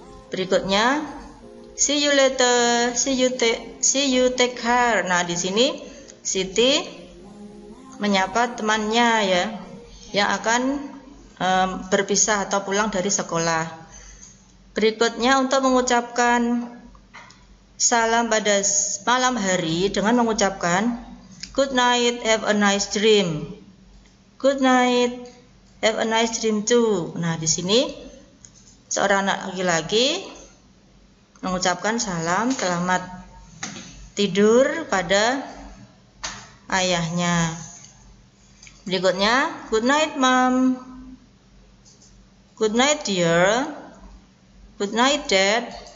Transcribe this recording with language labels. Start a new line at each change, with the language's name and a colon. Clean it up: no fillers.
English: Berikutnya, see you later, see you take care.
Indonesian: Nah, di sini Siti menyapa temannya ya yang akan berpisah atau pulang dari sekolah. Berikutnya untuk mengucapkan salam pada malam hari dengan mengucapkan
English: good night, have a nice dream. Good night, have a nice dream too.
Indonesian: Nah, di sini seorang anak laki-laki mengucapkan salam selamat tidur pada ayahnya. Berikutnya,
English: good night mom, good night dear, good night dad.